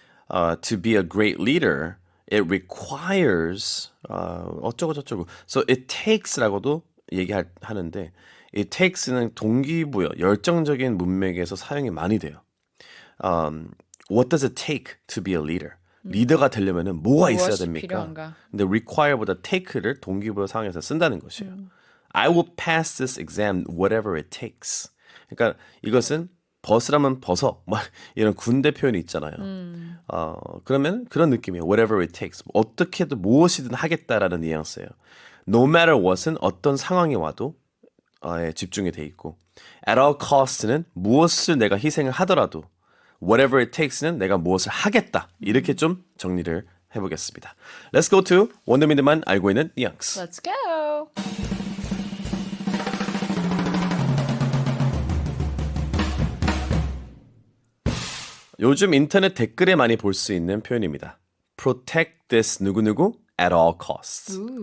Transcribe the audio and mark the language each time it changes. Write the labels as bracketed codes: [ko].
[en] To be a great leader, it requires [ko] 어쩌고 저쩌고. So it takes라고도 얘기하는데 it takes는 동기부여, 열정적인 문맥에서 사용이 많이 돼요. [en] What does it take to be a leader? [ko] 리더가 되려면은 뭐가 있어야 무엇이 됩니까? 필요한가? 근데 require보다 take를 동기부여 상황에서 쓴다는 것이에요. [en] I will pass this exam whatever it takes. [ko] 그러니까 이것은 벗으라면 벗어. 막 이런 군대 표현이 있잖아요. 그러면 그런 느낌이에요. [en] Whatever it takes. [ko] 어떻게든 무엇이든 하겠다라는 뉘앙스예요. No matter what은 어떤 상황이 와도 집중이 돼 있고 at all costs는 무엇을 내가 희생을 하더라도 whatever it takes는 내가 무엇을 하겠다. 이렇게 좀 정리를 해보겠습니다. [en] Let's go to [ko] 원더민들만 알고 있는 뉘앙스. [en] Let's go. [ko] 요즘 인터넷 댓글에 많이 볼 수 있는 표현입니다. [en] Protect this 누구누구 at all costs.